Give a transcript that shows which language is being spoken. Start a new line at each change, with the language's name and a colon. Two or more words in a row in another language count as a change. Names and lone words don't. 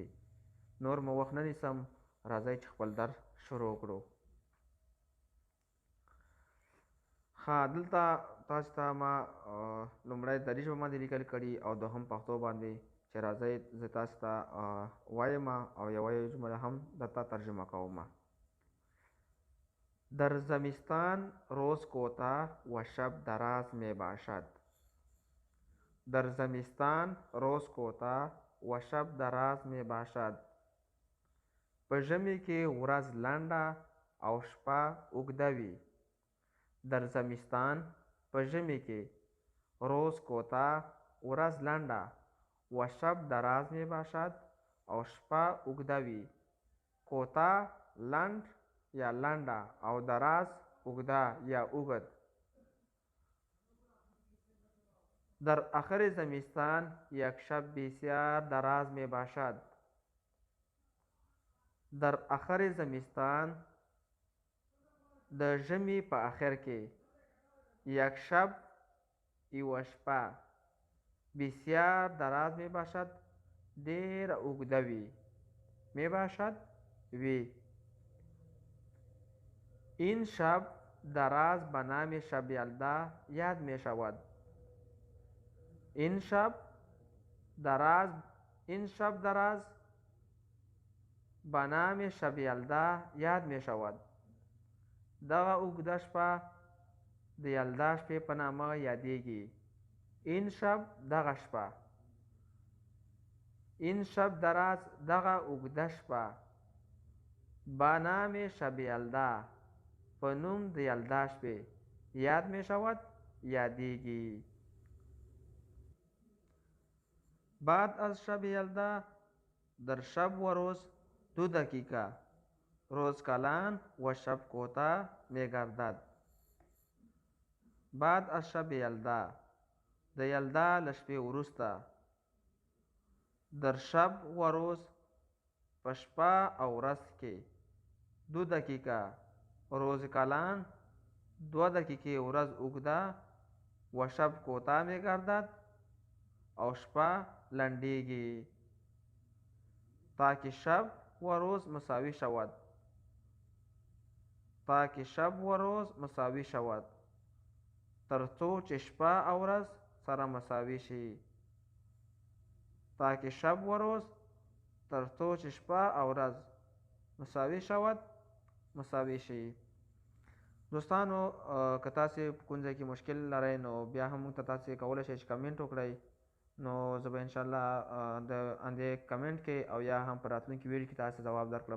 Pashto: نور مو وخت نه نیسم، راځئ چې خپل درس شروع کړو. ښه، دلته تاسو ته ما لومړی دري ژبه باندې لیکل کړي او دوهم پښتو باندې، چې راځئ زه تاسو ته وایم او یوه جمله هم درته ترجمه کوم.
Persian: در زمستان روز کوتاه و شب دراز می باشد. در زمستان روز کوتاه و شب دراز می باشد.
Pashto: په ژمي کې ورځ لنډه او شپه اوږده وي.
Persian: در زمستان
Pashto: په ژمي کې
Persian: روز کوتاه
Pashto: ورځ لنډه
Persian: و شب دراز می باشد
Pashto: او شپه اوږده وي. کوتاه لنډ یا لنډه او دراز اوږده یا اوږد.
Persian: در آخر زمستان یک شب بسیار دراز می باشد. در آخر زمستان
Pashto: د ژمي په آخر کې
Persian: یک شب
Pashto: یوه شپه
Persian: بسیار دراز می باشد
Pashto: ډېره اوږده وي.
Persian: می باشد وی. این شب دراز به نام شب یلدا یاد می شود. این شب دراز به نام شب یلدا یاد می شود.
Pashto: دغه اوږده شپه د یلدا شپې په نامه یادیږي.
Persian: این شب
Pashto: دغه شپه.
Persian: این شب دراز
Pashto: دغه اوږده شپه.
Persian: به نام شب یلدا
Pashto: په نوم د یلدا شپې.
Persian: یاد می شود یادیږي. بعد از شب یلدا در شب و روز 2 دقیقه روز کلان و شب کوتاه می گردد. بعد از شب یلدا
Pashto: د یلدا له شپې وروسته
Persian: در شب و روز
Pashto: په شپه او ورځ کې
Persian: 2 دقیقه روز کلان
Pashto: 2 دقیقې ورځ اوږده
Persian: و شب کوتاه می گردد
Pashto: او شپه لنډیږي
Persian: تاکه شب و روز مساوی شود. تاکه شب و روز مساوی شود.
Pashto: تر څو چې شپه او ورځ سره مساوي شي.
Persian: تاکه شب و روز
Pashto: تر څو چې شپه او ورځ مساوي شود مساوي شي. دوستانو، که تاسې په کوم ځای کې مشکل لرئ نو بیا هم موږ ته تاسې کولی شئ چې کمنټ وکړئ، نو زه به انشاءالله د همدې کمنټ کې او یا هم په راتلونکي ویډیو کې تاسې ځواب درکړم.